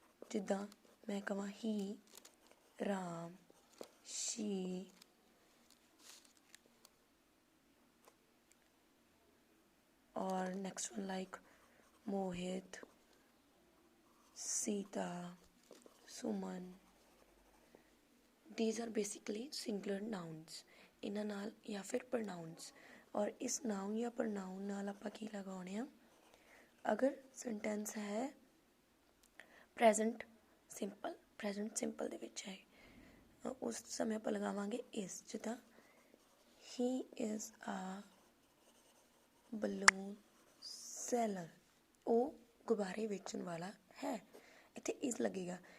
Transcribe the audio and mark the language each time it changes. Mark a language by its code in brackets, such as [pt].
[pa] ਜਿੱਦਾਂ ਮੈਂ ਕਹਾਂ ਹੀ, ਰਾਮ, ਸ਼ੀ, ਔਰ [en] next one like [pa] Mohit, Sita, Suman. [en] these are basically singular nouns। [pa] ਇਹਨਾਂ ਨਾਲ ਜਾਂ ਫਿਰ ਪ੍ਰੋਨਾਊਨਸ, ਔਰ ਇਸ ਨਾउन ਜਾਂ ਪ੍ਰੋਨਾਊਨ ਨਾਲ ਆਪਾਂ ਕੀ ਲਗਾਉਣੇ ਆ। ਅਗਰ ਸੈਂਟੈਂਸ ਹੈ ਪ੍ਰੈਜ਼ੈਂਟ ਸਿੰਪਲ ਦੇ ਵਿੱਚ ਹੈ, ਉਸ ਸਮੇਂ ਆਪਾਂ ਲਗਾਵਾਂਗੇ ਇਸ। ਜਿੱਦਾਂ [en] ਹੀ is a balloon seller, [pa] ਉਹ ਗੁਬਾਰੇ ਵੇਚਣ ਵਾਲਾ ਹੈ, ਇੱਥੇ ਇਸ ਲੱਗੇਗਾ।